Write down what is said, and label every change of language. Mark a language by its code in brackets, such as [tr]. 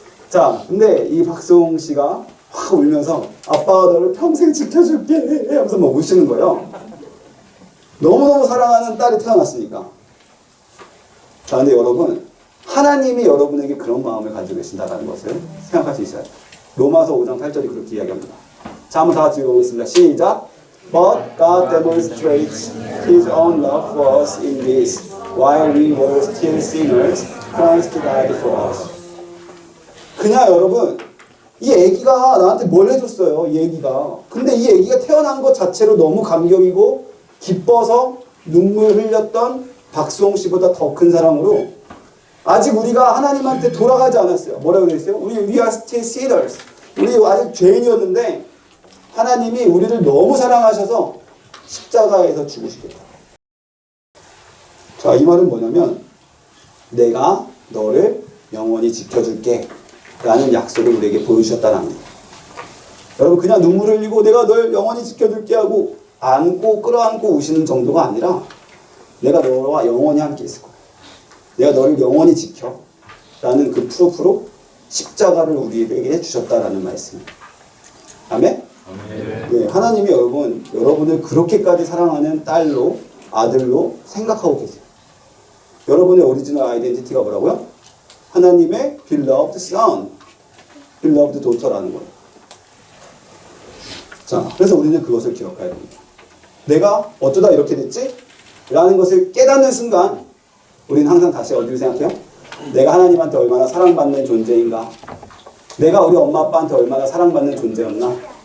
[ko] 자, 근데 이 박수홍 씨가 확 울면서 아빠가 너를 평생 지켜줄게 하면서 막 우시는 거예요. 너무너무 사랑하는 딸이 태어났으니까. 자, 근데 여러분, 하나님이 여러분에게 그런 마음을 가지고 계신다는 것을 생각할 수 있어요. 로마서 5장 8절이 그렇게 이야기합니다. 자, 한번 다 같이 읽어보겠습니다. 시작! [en] But God demonstrates His own love for us in this, while we were still sinners, Christ died for us. [ko] 그냥 여러분, 이 애기가 나한테 뭘 해줬어요, 이 애기가. 근데 이 애기가 태어난 것 자체로 너무 감격이고 기뻐서 눈물 흘렸던 박수홍 씨보다 더 큰 사랑으로 아직 우리가 하나님한테 돌아가지 않았어요. 뭐라고 그랬어요? [en] we are still sinners. [ko] 우리 아직 죄인이었는데 하나님이 우리를 너무 사랑하셔서 십자가에서 죽으시겠다. 자, 이 말은 뭐냐면 내가 너를 영원히 지켜줄게 라는 약속을 우리에게 보여주셨다는 거예요. 여러분, 그냥 눈물 흘리고 내가 널 영원히 지켜줄게 하고 안고 끌어안고 우시는 정도가 아니라 내가 너와 영원히 함께 있을 거야. 내가 너를 영원히 지켜 라는 그 프로프로 십자가를 우리에게 주셨다라는 말씀입니다. 아멘? 네, 하나님이 여러분을 그렇게까지 사랑하는 딸로, 아들로 생각하고 계세요. 여러분의 오리지널 아이덴티티가 뭐라고요? 하나님의 [en] beloved son, beloved daughter [ko] 라는 거예요. 자, 그래서 우리는 그것을 기억해야 됩니다. 내가 어쩌다 이렇게 됐지? 라는 것을 깨닫는 순간 우리는 항상 다시 어디를 생각해요? 내가 하나님한테 얼마나 사랑받는 존재인가? 내가 우리 엄마 아빠한테 얼마나 사랑받는 존재였나?